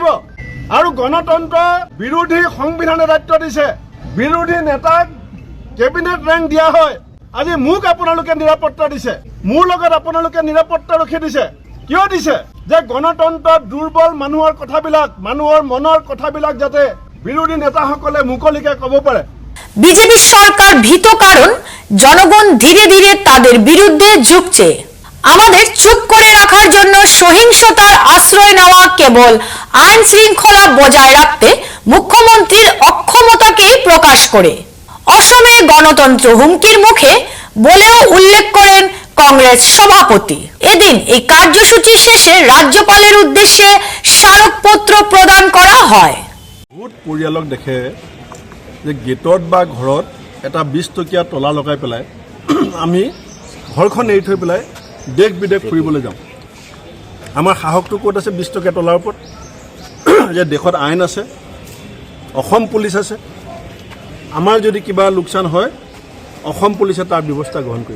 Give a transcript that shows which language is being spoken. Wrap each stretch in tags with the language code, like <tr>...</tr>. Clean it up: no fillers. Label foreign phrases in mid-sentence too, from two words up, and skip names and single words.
<as>আৰু গণতন্ত্ৰ বিৰোধী সংবিধানে দায়িত্ব দিছে, বিৰোধী নেতাক কেবিনেট ৰেংক দিয়া হয়। আজি মোক আপোনালোকে নিৰাপত্তা দিছে, মোৰ লগত আপোনালোকে নিৰাপত্তা ৰখি দিছে। কিয় দিছে? যে গণতন্ত্ৰত দুৰ্বল মানুহৰ কথাবিলাক, মানুহৰ মনৰ কথাবিলাক যাতে বিৰোধী নেতাসকলে মুকলিকে ক'ব পাৰে।</as> <bn>বিজেপি সরকার ভীত, কারণ জনগণ ধীরে ধীরে তাদের বিরুদ্ধে ঝুঁকছে। আমাদের চুপ করে রাখার জন্য সহিংসতার আশ্রয় নেওয়া কেবল আইন শৃঙ্খলা বজায় রাখতে মুখ্যমন্ত্রীর অক্ষমতাকেই প্রকাশ করে। অসমে গণতন্ত্র হুমকির মুখে বলেও উল্লেখ করেন কংগ্রেস সভাপতি। এদিন এই কার্যসূচি শেষে রাজ্যপালের উদ্দেশ্যে স্মারকপত্র প্রদান করা হয়।</bn> <as>বহুত পৰিয়ালক দেখে যে গেটত বা ঘৰত এটা 20 টকীয়া তলা লগাই পেলাই আমি ঘৰখন এৰি থৈ পেলাই দেশ বিদেশ ফুৰিবলৈ যাওঁ। আমাৰ সাহসটো ক'ত আছে 20 টকীয়া তলাৰ ওপৰত? যে দেশত আইন আছে, অসম পুলিচ আছে, আমাৰ যদি কিবা লোকচান হয় অসম পুলিচে তাৰ ব্যৱস্থা গ্ৰহণ কৰিব।</as>